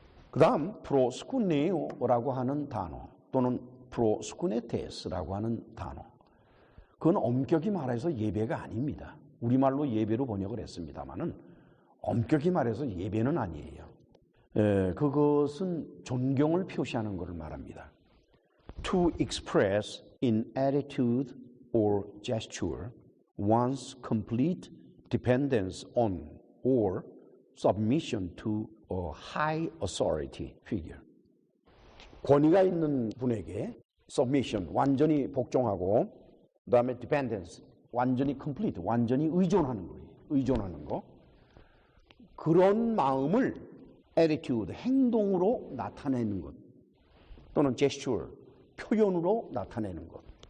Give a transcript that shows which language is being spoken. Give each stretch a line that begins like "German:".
Korean: 그 다음 프로스쿠네오라고 하는 단어 또는 프로스쿠네테스라고 하는 단어, 그건 엄격히 말해서 예배가 아닙니다. 우리말로 예배로 번역을 했습니다마는 엄격히 말해서 예배는 아니에요. 그것은 존경을 표시하는 것을 말합니다.
English: To express in attitude or gesture one's complete dependence on or submission to high authority figure.
Korean: 권위가 있는 분에게 submission, 완전히 복종하고, 그 다음에 dependence, 완전히 complete, 완전히 의존하는 거예요. 의존하는 거. 그런 마음을 attitude, 행동으로 나타내는 것, 또는 gesture, 표현으로 나타내는 것.